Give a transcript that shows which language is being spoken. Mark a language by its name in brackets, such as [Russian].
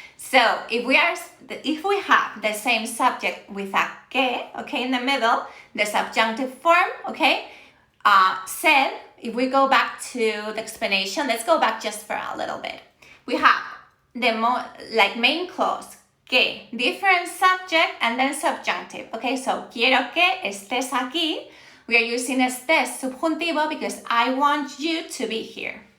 [English] So if we have the same subject with a que, okay, in the middle, the subjunctive form, okay, said, if we go back to the explanation, let's go back just for a little bit. We have the main clause, que, different subject, and then subjunctive. Okay, so [Spanish] quiero que estés aquí. [English] We are using estés subjuntivo because I want you to be here.